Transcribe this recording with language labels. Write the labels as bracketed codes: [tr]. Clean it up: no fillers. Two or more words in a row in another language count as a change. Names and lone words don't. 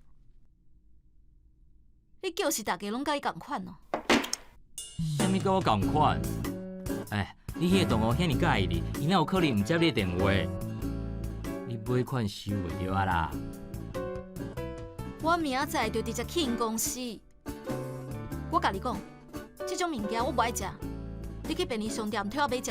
[nan] 你就是大家拢甲伊共款哦。啥物甲我共款？你迄个同学遐尼介意你，伊哪有可能毋接你的电话？你尾款收袂着啊啦！我明仔载就直接去因公司。我甲你讲，这种物件我不爱食， 你去便利商店替我买食。